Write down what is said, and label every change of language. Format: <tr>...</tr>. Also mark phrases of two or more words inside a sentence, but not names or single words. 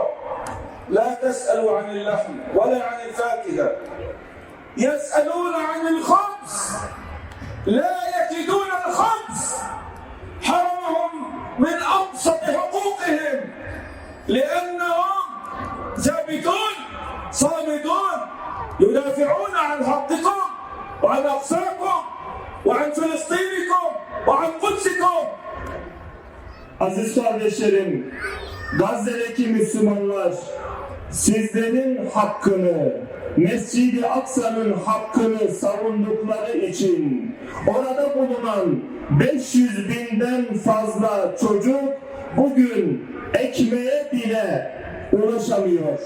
<ar>لا تسألوا عن اللحم ولا عن الفاكهة، يسألون عن الخبز، لا يجدون الخبز، حرمهم من أبسط حقوقهم لأنهم ثابتون صامدون يدافعون عن حقكم وعن أقصاكم وعن فلسطينكم وعن قدسكم.</ar> <tr>Aziz kardeşlerim, Gazze'deki Müslümanlar sizlerin hakkını, Mescid-i Aksa'nın hakkını savundukları için orada bulunan 500 binden fazla çocuk bugün ekmeğe bile ulaşamıyor.</tr>